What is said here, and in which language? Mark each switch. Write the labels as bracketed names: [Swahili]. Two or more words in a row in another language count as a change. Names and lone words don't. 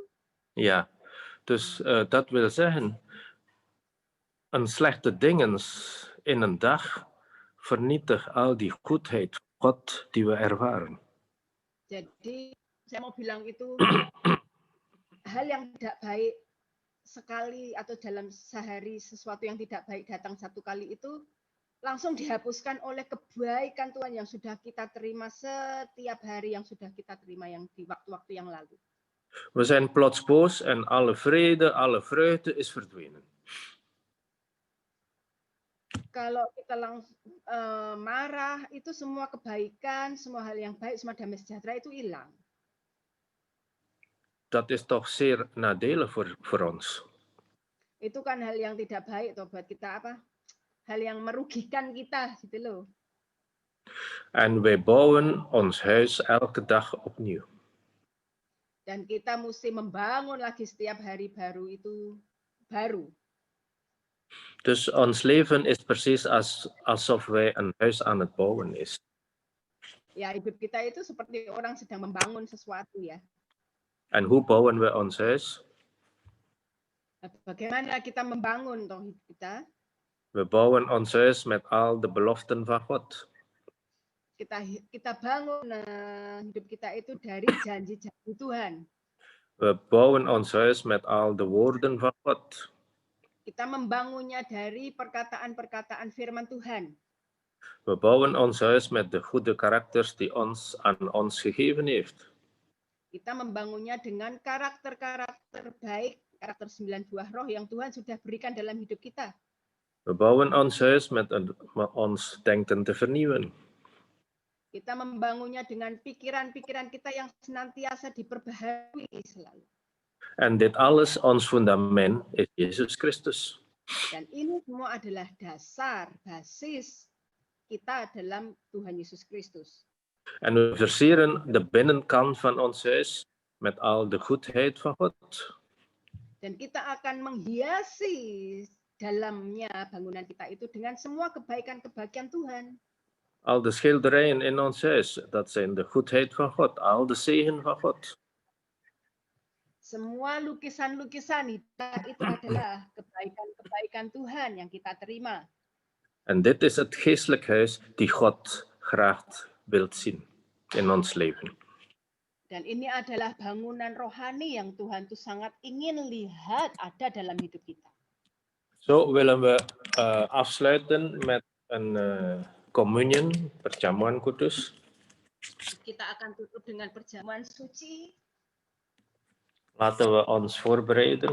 [Dutch] Ja, dus dat wil zeggen, een slechte dingens in een dag vernietigt al die goedheid van God die we ervaren. [Indonesian] Jadi saya mau bilang itu hal yang tidak baik sekali atau dalam sehari sesuatu yang tidak baik datang satu kali itu langsung dihapuskan oleh kebaikan Tuhan yang sudah kita terima setiap hari yang sudah kita terima yang di waktu-waktu yang lalu. [Dutch] We zijn plots boos en alle vrede, alle vreugde is verdwenen. [Indonesian] Kalau kita langsung marah, itu semua kebaikan, semua hal yang baik, semua damai sejahtera itu hilang. [Dutch] Dat is toch zeer nadelig voor ons. [Indonesian] Itu kan hal yang tidak baik toh buat kita apa? Hal yang merugikan kita gitu loh. [Dutch] En wij bouwen ons huis elke dag opnieuw. [Indonesian] Dan kita mesti membangun lagi setiap hari baru itu baru. [Dutch] Dus ons leven is precies alsof wij een huis aan het bouwen is. [Indonesian] Ya, hidup kita itu seperti orang sedang membangun sesuatu ya. [Dutch] En hoe bouwen we ons huis? [Indonesian] Bagaimana kita membangun toh hidup kita? [Dutch] We bouwen ons huis met al de beloften van God. [Indonesian] Kita bangun hidup kita itu dari janji-janji Tuhan. [Dutch] We bouwen ons huis met al de woorden van God. [Indonesian] Kita membangunnya dari perkataan-perkataan firman Tuhan. [Dutch] We bouwen ons huis met de goede karakters die aan ons gegeven heeft. [Indonesian] Kita membangunnya dengan karakter-karakter baik, karakter 9 buah roh yang Tuhan sudah berikan dalam hidup kita. [Dutch] We bouwen ons huis met ons denken te vernieuwen. [Indonesian] Kita membangunnya dengan pikiran-pikiran kita yang senantiasa diperbaharui selalu. [Dutch] En dit alles, ons fundament, is Yesus Christus. [Indonesian] Dan ini semua adalah dasar, basis kita dalam Tuhan Yesus Kristus. [Dutch] En we versieren de binnenkant van ons huis met al de goedheid van God. [Indonesian] Dan kita akan menghiasi dalamnya bangunan kita itu dengan semua kebaikan-kebaikan Tuhan. [Dutch] Al de schilderijen in ons huis, dat zijn de goedheid van God, al de zegen van God. [Indonesian] Semua lukisan-lukisan itu adalah kebaikan-kebaikan Tuhan yang kita terima. [Dutch] En dit is het geestelijk huis die God graag wilt zien in ons leven. [Indonesian] Dan ini adalah bangunan rohani yang Tuhan tuh sangat ingin lihat ada dalam hidup kita. [Dutch] Zo willen we afsluiten met een communion, [Indonesian] perjamuan kudus. Kita akan tutup dengan perjamuan suci. [Dutch] Laten we ons voorbereiden.